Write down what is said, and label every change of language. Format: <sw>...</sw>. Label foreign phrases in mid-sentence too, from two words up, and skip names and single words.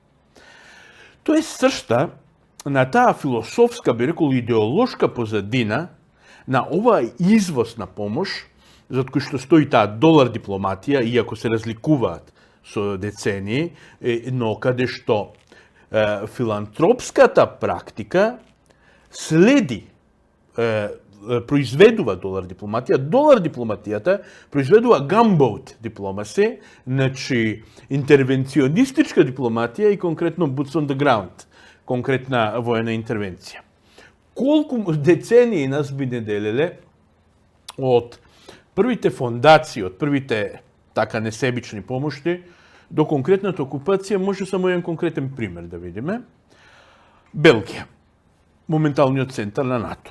<mk>Тоа е сршта на таа философска, би рекол, идеолошка позадина на оваа извоз на помош, зад кој што стои таа долар дипломатија, иако се разликуваат со децении, но каде што филантропската практика следи, произведува долар дипломатија. Долар дипломатијата произведува gunboat дипломаси, значи интервенционистичка дипломатија и конкретно</mk> <en>boots on the ground,</en> <mk>конкретна воена интервенција. Колку децении нас би не делеле од првите фондации, од првите така несебични помошти, до конкретната окупација, може само еден конкретен пример да видиме. Белгија, моменталниот центар на НАТО.</mk>